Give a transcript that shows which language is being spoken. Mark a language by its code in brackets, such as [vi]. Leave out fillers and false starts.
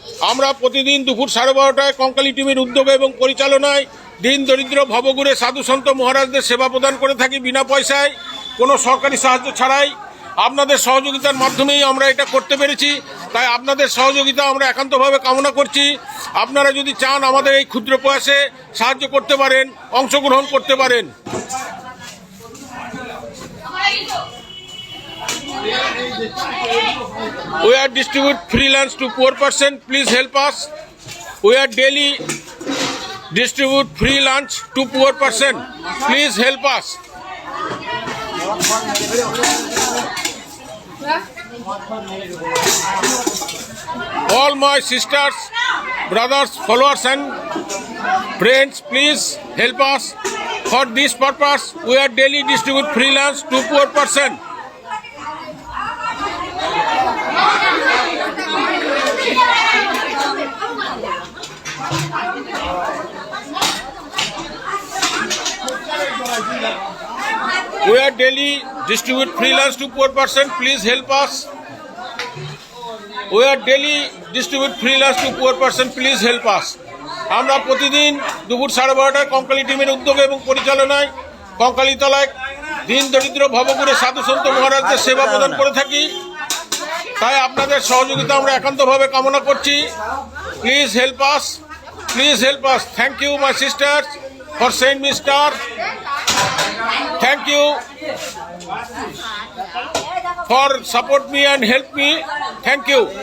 [bn] আমরা প্রতিদিন দুপুর 12:30টায় কঙ্কালী টিমের উদ্যোগে এবং পরিচালনায় দিন দরিদ্র ভবঘুরে সাধু সন্ত মহারাজদের সেবা প্রদান করে থাকি বিনা পয়সায়, কোনো সরকারি সাহায্য ছাড়াই। আপনাদের সহযোগিতার মাধ্যমেই আমরা এটা করতে পেরেছি। তাই আপনাদের সহযোগিতা আমরা একান্তভাবে কামনা করছি। আপনারা যদি চান আমাদের এই ক্ষুদ্র প্রয়াসে সাহায্য করতে পারেন, অংশগ্রহণ করতে পারেন। [en] We are distribute free lunch to poor person. Please help us. We are daily distribute free lunch to poor person. Please help us. All my sisters, brothers, followers and friends, please help us. For this purpose, we are daily distribute free lunch to poor person. We are daily distribute free lunch to poor person. Please help us. We are daily distribute free lunch to poor person. Please help us. [bn] আমরা প্রতিদিন দুপুর 12:30টায় কঙ্কালী টিমের উদ্যোগে এবং পরিচালনায় কঙ্কালী তলায় দিন দরিদ্র ভবঘুরে সাধু সন্ত মহারাজদের সেবা প্রদান করে থাকি। তাই আপনাদের সহযোগিতা আমরা একান্তভাবে কামনা করছি। [en] Please help us, please help us. Thank you my sisters for send me star. Thank you for support me and help me. Thank you.